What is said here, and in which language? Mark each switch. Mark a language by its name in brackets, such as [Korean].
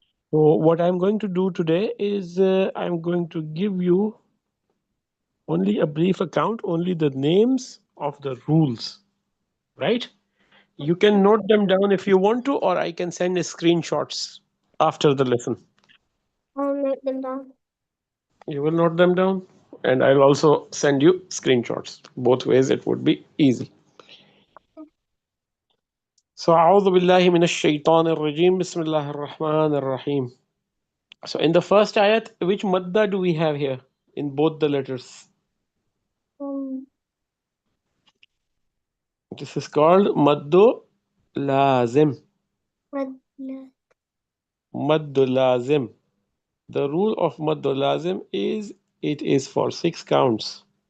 [English] So what I'm going to do today is I'm going to give you only a brief account, only the names of the rules, right? You can note them down if you want to, or I can send screenshots after the lesson. I'll note them down. You will note them down, and I'll also send you screenshots. Both ways, it would be easy. [Arabic] So, أعوذ بالله من الشيطان الرجيم. بسم الله الرحمن الرحيم. [English] So, in the first ayat, which madda do we have here in both the letters? This is called maddu lazim. Maddu lazim. The rule of maddu lazim is it is for 6 counts.